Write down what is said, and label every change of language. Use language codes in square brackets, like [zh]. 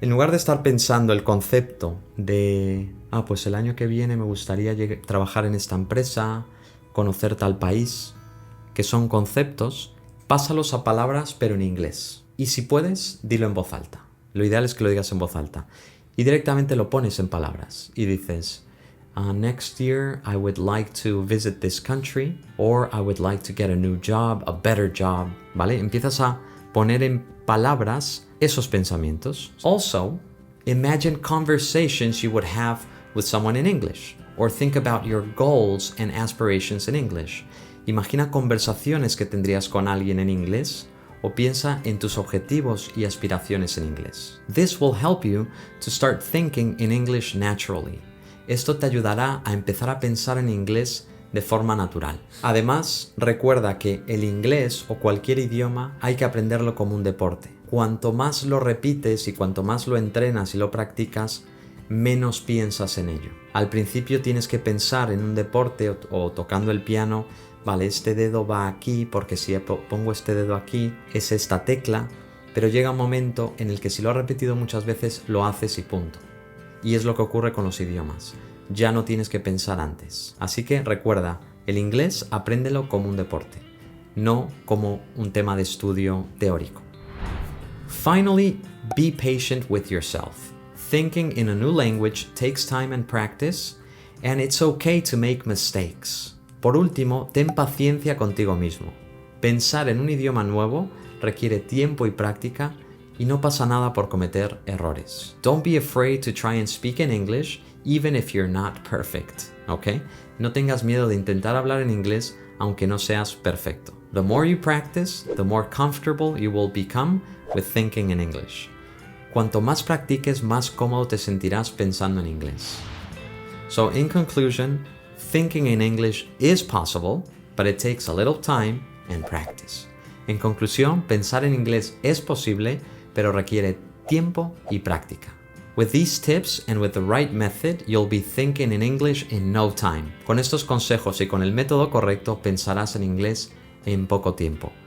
[es] En lugar de estar pensando el concepto de, pues el año que viene me gustaría trabajar en esta empresa, conocer tal país, que son conceptos, pásalos a palabras pero en inglés. Y si puedes, dilo en voz alta. Lo ideal es que lo digas en voz alta. Y directamente lo pones en palabras. Y dices, [en] next year I would like to visit this country, or I would like to get a new job, a better job. [es] ¿Vale? Empiezas a poner en palabras esos pensamientos. [en] Also, imagine conversations you would have with someone in English. Or think about your goals and aspirations in English. [es] Imagina conversaciones que tendrías con alguien en inglés, o piensa en tus objetivos y aspiraciones en inglés. [en] This will help you to start thinking in English naturally. [es] Esto te ayudará a empezar a pensar en inglés de forma natural. Además, recuerda que el inglés o cualquier idioma hay que aprenderlo como un deporte. Cuanto más lo repites y cuanto más lo entrenas y lo practicas, menos piensas en ello. Al principio tienes que pensar en un deporte o tocando el piano, vale, este dedo va aquí porque si pongo este dedo aquí es esta tecla, pero llega un momento en el que si lo has repetido muchas veces lo haces y punto. Y es lo que ocurre con los idiomas. Ya no tienes que pensar antes. Así que recuerda, el inglés apréndelo como un deporte, no como un tema de estudio teórico. [en] Finally, be patient with yourself. Thinking in a new language takes time and practice, and it's okay to make mistakes. [es] Por último, ten paciencia contigo mismo. Pensar en un idioma nuevo requiere tiempo y práctica, y no pasa nada por cometer errores. [en] Don't be afraid to try and speak in English, even if you're not perfect, ¿ok? [es] No tengas miedo de intentar hablar en inglés, aunque no seas perfecto. [en] The more you practice, the more comfortable you will become with thinking in English. [es] Cuanto más practiques, más cómodo te sentirás pensando en inglés. [en] So, in conclusion, thinking in English is possible, but it takes a little time and practice. [es] En conclusión, pensar en inglés es posible, pero requiere tiempo y práctica. [en] With these tips and with the right method, you'll be thinking in English in no time. [es] Con estos consejos y con el método correcto, pensarás en inglés en poco tiempo.